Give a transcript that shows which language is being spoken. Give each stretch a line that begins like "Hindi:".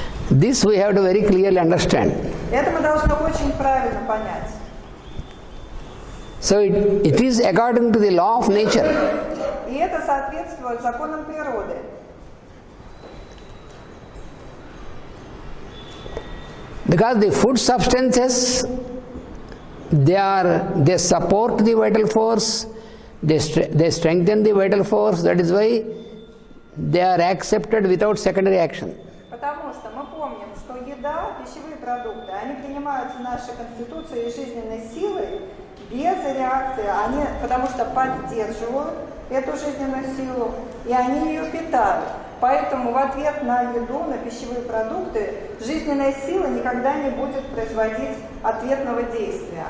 English: This we have to very clearly understand.
Russian: Это мы должны очень правильно понять.
English: So it is according to the law of nature.
Russian: И это соответствует законам природы.
English: Because the food substances, they support the vital force, they strengthen the vital force, that is why they are accepted without secondary action.
Russian: Потому что мы помним, что еда, пищевые продукты, они принимаются нашей Конституцией и жизненной силой без реакции, потому что поддерживают эту жизненную силу, и они ее питают. Поэтому в ответ на еду, на пищевые продукты, жизненная сила никогда не будет производить ответного действия.